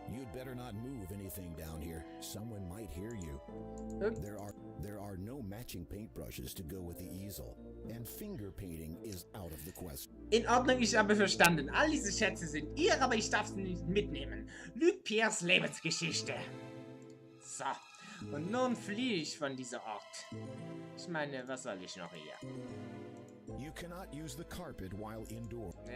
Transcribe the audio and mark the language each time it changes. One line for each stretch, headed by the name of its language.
English: You'd better not move anything down here. Someone might hear you. There are no matching paintbrushes to go with the easel, and finger painting is out of the question.
German: In Ordnung, ich habe verstanden. All diese Schätze sind ihr, aber ich darf sie nicht mitnehmen. Luc Pierres Lebensgeschichte. So. Und nun fliehe ich von diesem Ort. Ich meine, was soll ich noch hier?
English: You cannot use the carpet while indoors.